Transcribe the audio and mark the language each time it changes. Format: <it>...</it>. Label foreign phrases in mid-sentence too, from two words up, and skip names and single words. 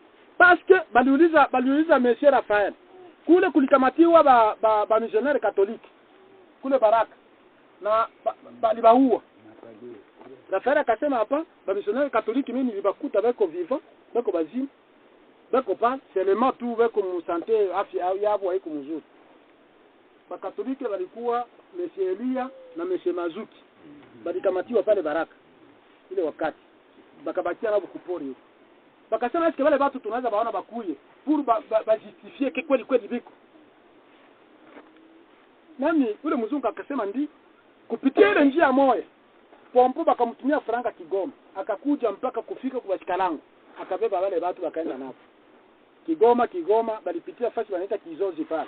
<sw>Paske baliuliza Monsieur Raphael kule kulikamatiwa ba missionnaire katoliki kule Baraka na balibaua. Raphael akasema hapa ba missionnaire katoliki mimi nilibakuta beko vivant beko bazima beko</sw> <fr>pas seulement</fr> <sw>tu beko mu santé afya yao haiko mzuri. Ba katoliki walikuwa Monsieur Elia na Monsieur Mazuki balikamatiwa pale Baraka ile wakati bakabakia nabo kupori huko. Bakasema eske wale watu tunaweza baona bakuye</sw> <fr>pour justifier que</fr> <sw>kweli biko. Nani ule mzungu akasema ndi kupitia ile njia moja. Pompo bakamtumia franga Kigoma, akakuja mpaka kufika kwa Shikalango. Akabeba wale watu wakaenda nao. Kigoma balipitia fasi wanaita Kizozi pale.</sw>